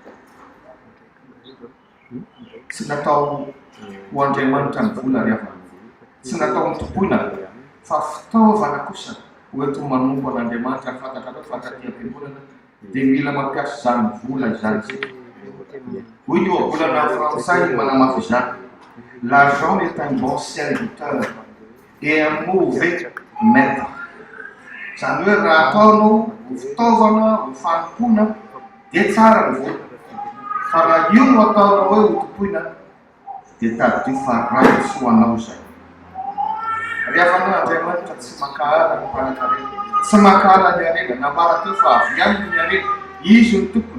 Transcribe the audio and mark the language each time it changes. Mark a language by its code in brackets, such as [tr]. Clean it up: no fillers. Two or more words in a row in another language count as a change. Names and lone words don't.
[mg] Tsy natao ho Andriamanitra ny vola rehefa, tsy natao mitompona, fa fitaovana kosa hoentiny manompo an'Andriamanitra. Ny fantatrareo fankatia-piangonana dia mila mampiasa izany vola izany. Hoy ny ohabolana frantsay manamafy izany: [fr] l'argent est un bon serviteur et un mauvais maître. [mg] Izany hoe raha ataonao ho fitaovana, ho fanompoana dia tsara ny vola, fa raha io no ataonao hoe ho tompoina dia tadio fa ratsy ho anao izay. Rehefa n'Andriamanitra tsy makahala ny mpanan-karena, tsy makahala ny arena, nambara teo fa avy ihany ny arena, izy ny tompony.